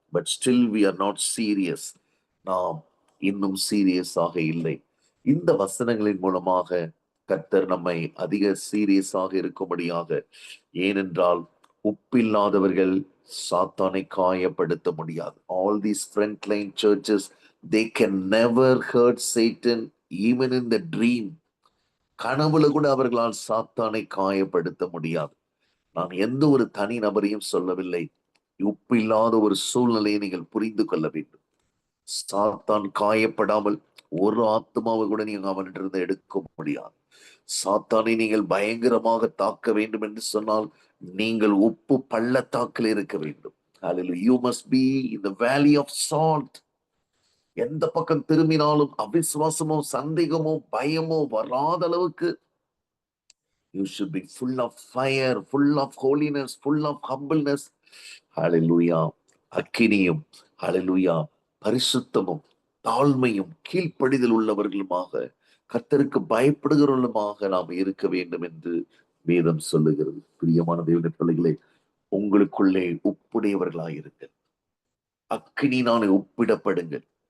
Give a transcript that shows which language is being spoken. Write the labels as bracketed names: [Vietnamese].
[English] But still we are not serious. [Tamil] நாம் இன்னும் சீரியஸாக இல்லை. இந்த வசனங்களின் மூலமாக கர்த்தர் நம்மை அதிக சீரியஸாக இருக்கும்படியாக, ஏனென்றால் உப்பில்லாதவர்கள் சாத்தானை காயப்படுத்த முடியாது. [English] All these front line churches, they can never hurt Satan even in the dream. [Tamil] கனவுல கூட அவர்களால் சாத்தானை காயப்படுத்த முடியாது. நான் எந்த ஒரு தனி நபரையும் சொல்லவில்லை. உப்பில்லாத ஒரு சூழ்நிலையை நீங்கள் புரிந்து கொள்ள வேண்டும். சாத்தான் காயப்படாமல் ஒரு ஆத்மாவை கூட நீங்க அவனிலிருந்து எடுக்க முடியாது. சாத்தானை நீங்கள் பயங்கரமாக தாக்க வேண்டும் என்று சொன்னால் நீங்கள் உப்பு பள்ளத்தாக்கில் இருக்க வேண்டும். [English] Hallelujah. You must be in the valley of salt. [Tamil] எந்த பக்கம் திரும்பினாலும் அவிசுவாசமோ சந்தேகமோ பயமோ வராத அளவுக்கு [English] you should be full of fire, full of holiness, full of humbleness. Hallelujah. [Tamil] அக்கினியும் Hallelujah பரிசுத்தமும் தாழ்மையும் கீழ்ப்படிதல் உள்ளவர்களுமாக, கர்த்தருக்கு பயப்படுகிறவர்களுமாக நாம் இருக்க வேண்டும் என்று வேதம் சொல்லுகிறது. பிரியமான தேவனுடைய பிள்ளைகளே, உங்களுக்குள்ளே உப்புடையவர்களாயிருங்கள், அக்கினியினாலே உப்பிடப்படுங்கள்.